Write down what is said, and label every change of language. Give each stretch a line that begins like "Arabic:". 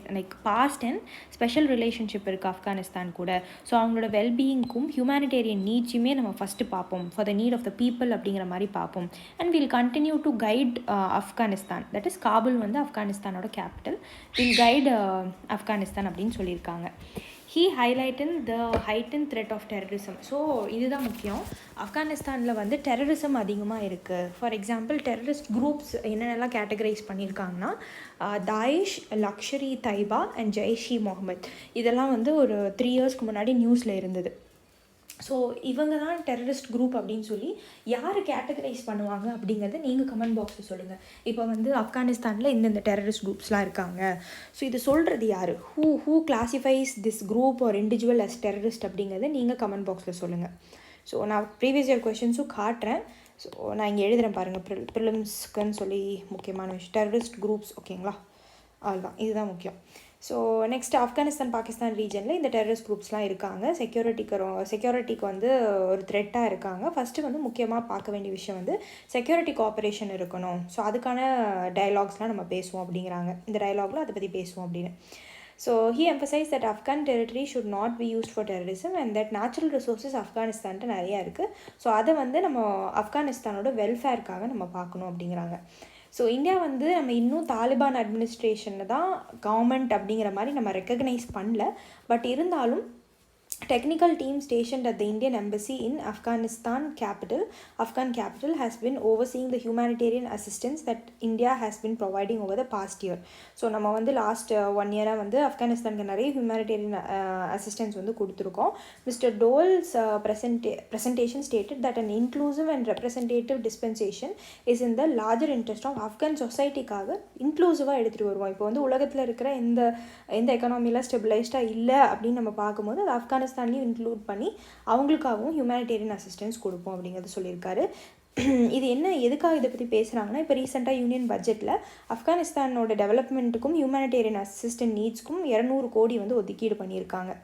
English: like past and special relationship
Tamil: இருக்குது ஆப்கானிஸ்தான் கூட. So அவங்களோட வெல்பீயிங்க்கும் ஹியூமனிடேரியன் நீட்ஸுமே நம்ம ஃபஸ்ட்டு பார்ப்போம்,
English: for the need of the people
Tamil: அப்படிங்கிற மாதிரி பார்ப்போம்.
English: and will continue to guide Afghanistan, that is Kabul
Tamil: வந்து ஆப்கானிஸ்தானோட
English: capital, will guide Afghanistan
Tamil: அப்படின்னு சொல்லியிருக்காங்க.
English: He highlighted the heightened threat of terrorism.
Tamil: So இதுதான் முக்கியம். ஆப்கானிஸ்தானில் வந்து டெரரிசம் அதிகமாக இருக்குது. ஃபார் எக்ஸாம்பிள் டெரரிஸ்ட் குரூப்ஸ் என்னென்னலாம் கேட்டகரைஸ் பண்ணியிருக்காங்கன்னா Daesh, luxury Taiba and Jaish e Mohammed, இதெல்லாம் வந்து ஒரு 3 இயர்ஸ்க்கு முன்னாடி நியூஸில் இருந்தது. ஸோ இவங்க தான் டெரரிஸ்ட் குரூப் அப்படின்னு சொல்லி யார் கேட்டகரைஸ் பண்ணுவாங்க அப்படிங்கிறத நீங்கள் கமெண்ட் பாக்ஸில் சொல்லுங்கள். இப்போ வந்து ஆப்கானிஸ்தானில் இந்தந்த டெரரிஸ்ட் குரூப்ஸ்லாம் இருக்காங்க, ஸோ இது சொல்கிறது யார்,
English: who classifies this group ஒரு individual as terrorist
Tamil: அப்படிங்கிறத நீங்கள் கமெண்ட் பாக்ஸில் சொல்லுங்கள். ஸோ நான் ப்ரீவியஸ் இயர் கொஷின்ஸும் காட்டுறேன். ஸோ நான் இங்கே எழுதுகிறேன் பாருங்கள், ப்ரிலிம்ஸ்க்குன்னு சொல்லி முக்கியமான விஷயம் டெரரிஸ்ட் குரூப்ஸ். ஓகேங்களா, அதுதான், இதுதான் முக்கியம். ஸோ நெக்ஸ்ட் ஆப்கானிஸ்தான் பாகிஸ்தான் ரீஜனில் இந்த டெரரிஸ்ட் குரூப்ஸ்லாம் இருக்காங்க. செக்யூரிட்டிக்கு வந்து ஒரு த்ரெட்டாக இருக்காங்க. ஃபஸ்ட்டு வந்து முக்கியமாக பார்க்க வேண்டிய விஷயம் வந்து செக்யூரிட்டி கோஆப்ரேஷன் இருக்கணும். ஸோ அதுக்கான டயலாக்ஸ்லாம் நம்ம பேசுவோம் அப்படிங்கிறாங்க. இந்த டயலாகில் அதை பற்றி பேசுவோம் அப்படின்னு.
English: so he emphasized that Afghan territory should not be used for terrorism and that natural resources
Tamil: ஆப்கானிஸ்தான்ட்டு நிறையா இருக்குது. ஸோ அதை வந்து நம்ம ஆப்கானிஸ்தானோட வெல்ஃபேருக்காக நம்ம பார்க்கணும் அப்படிங்கிறாங்க. ஸோ இந்தியா வந்து நம்ம இன்னும் தாலிபான் அட்மினிஸ்ட்ரேஷனில் தான் கவர்மெண்ட் அப்படிங்கிற மாதிரி நம்ம ரெக்கக்னைஸ் பண்ணல.
English: But இருந்தாலும் technical team stationed at the Indian embassy in Afghan capital has been overseeing the humanitarian assistance that India has been providing over the past year.
Tamil: So நம்ம வந்து லாஸ்ட் 1 இயராக வந்து ஆப்கானிஸ்தானுக்கு நிறைய ஹியூமனிடேரியன் அசிஸ்டன்ஸ் வந்து கொடுத்துருக்கோம்.
English: mister டோல்ஸ் presentation stated that an inclusive and representative dispensation is in the larger interest of Afghan societyக்காக
Tamil: இன்க்ளூசிவாக எடுத்துகிட்டு வருவோம். இப்போ வந்து உலகத்தில் இருக்கிற எந்த எக்கனாமியில் ஸ்டெபிளைஸ்டாக இல்லை அப்படின்னு நம்ம பார்க்கும்போது அது ஆப்கானிஸ்தான்லையும் இன்க்ளூட் பண்ணி அவங்களுக்காகவும் ஹியூமனிடேரியன் அசிஸ்டன்ஸ் கொடுப்போம் அப்படிங்கிறது சொல்லியிருக்காரு. இது என்ன, எதுக்காக இதை பற்றி பேசுகிறாங்கன்னா, இப்போ ரீசெண்டாக யூனியன் பட்ஜெட்டில் ஆப்கானிஸ்தானோட டெவலப்மெண்ட்டுக்கும் ஹியூமனிடேரியன் அசிஸ்டன்ட் நீட்ஸ்க்கும் 200 கோடி வந்து ஒதுக்கீடு பண்ணியிருக்காங்க.